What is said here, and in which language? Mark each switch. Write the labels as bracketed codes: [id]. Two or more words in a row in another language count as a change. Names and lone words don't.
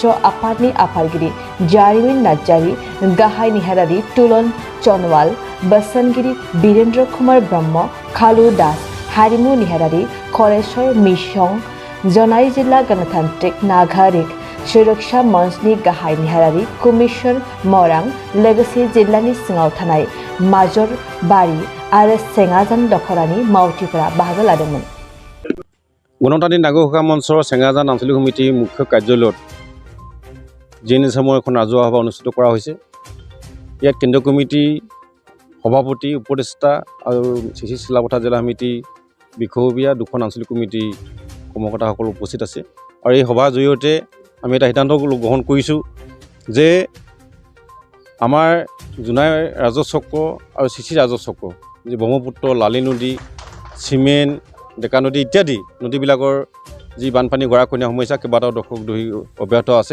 [brx] आफादनि आफादगिरि जारिमिन नार्जारी, गाहाय नेहारारि तुलन चनवाल, बोसोनगिरि बीरेन्द्र कुमार ब्रह्म, खालु दास, हारिमु नेहारारि करेश्वर मिसं, जनाई जिल्ला गणतान्त्रिक नागरिक सुरक्षा मंचनि गाहाय नेहारारि कमिसन मरां लोगोसे जिल्लानि सिङाव थानाय माजर बारि आरो सेङाजान दखरानि मावथिफोरा बाहागो लादोंमोन। [as] গণতান্ত্ৰিক নাগৰিক मঞ্চৰ सेङাজান আঞ্চলিক সমিতিৰ মুখ্য কাৰ্যালয়ত জিএনএছ সময় এখন ৰাজহুৱা সভা অনুষ্ঠিত কৰা হৈছে। ইয়াত কেন্দ্ৰীয় কমিটি সভাপতি, উপদেষ্টা আৰু চিচি চিলাপথাৰ জিলা সমিতি বিষয়ববীয়া দুখন আঞ্চলিক কমিটি কৰ্মকৰ্তাসকল উপস্থিত আছে। আৰু এই সভাৰ জৰিয়তে আমি এটা সিদ্ধান্ত গ্ৰহণ কৰিছোঁ যে আমাৰ জোনাই ৰাজহ চক্ৰ আৰু চিচি ৰাজহ চক্ৰ যে ব্ৰহ্মপুত্ৰ, লালি নদী, চিমেণ্ট, ডেকা নদী ইত্যাদি নদীবিলাকৰ যি বানপানী গৰাখহনীয়া সমস্যা কেইবাটাও দশক ধৰি অব্যাহত আছে।